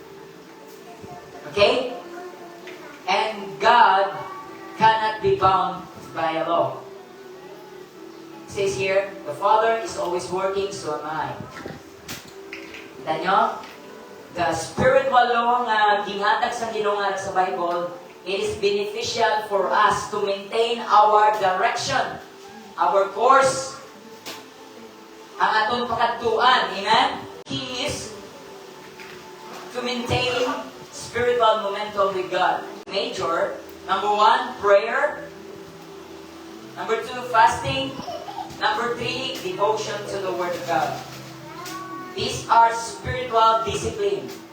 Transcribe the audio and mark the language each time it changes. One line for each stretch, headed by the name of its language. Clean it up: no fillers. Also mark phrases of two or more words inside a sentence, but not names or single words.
English: Okay? And God cannot be bound by a law. It says here, the Father is always working, so am I.
Cebuano: Kita nyo?
English: the spiritual law
Cebuano: nga ginhatag sa Ginoo nga sa Bible,
English: it is beneficial for us to maintain our direction, our course,
Cebuano: ang atong pakadtuan.
English: Amen? Key is to maintain spiritual momentum with God. Major, number 1, prayer. Number 2, fasting. Number 3, devotion to the Word of God. These are spiritual discipline.